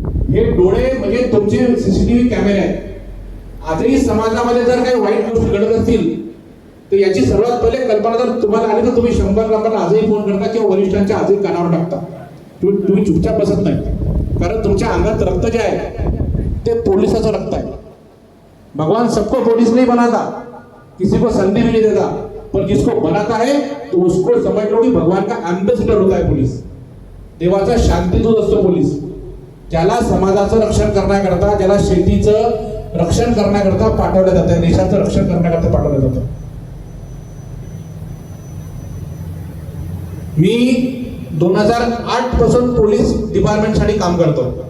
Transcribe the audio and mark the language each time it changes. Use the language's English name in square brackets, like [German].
[Marathi] हे डोळे म्हणजे तुमचे सीसीटीव्ही कॅमेरे आहेत. आजही समाजामध्ये जर काही वाईट गोष्टी घडत असतील तर याची सर्वात पहिले कल्पना जर तुम्हाला आली तर तुम्ही 100 लोकांना आजही फोन करता किंवा वरिष्ठांच्या आजही कानावर टाकता. तुम्ही चुपचाप बसत नाही, कारण तुमच्या अंगात रक्त जे आहे ते पोलिसाचं रक्त आहे. [Hindi] भगवान सबको पुलिस नहीं बनाता, किसी को संधि भी नहीं देता, पर जिसको बनाता है तो उसको समझ लो कि भगवान का एम्बेसडर होता है पोलीस. [Marathi] देवाचा शांतीदूत असतो पोलीस. ज्याला समाजाचं रक्षण करण्याकरता, ज्याला शेतीचं रक्षण करण्याकरता पाठवलं जातं, देशाचं रक्षण करण्याकरता पाठवलं जातं. मी 2008 पासून पोलीस डिपार्टमेंटसाठी काम करतो.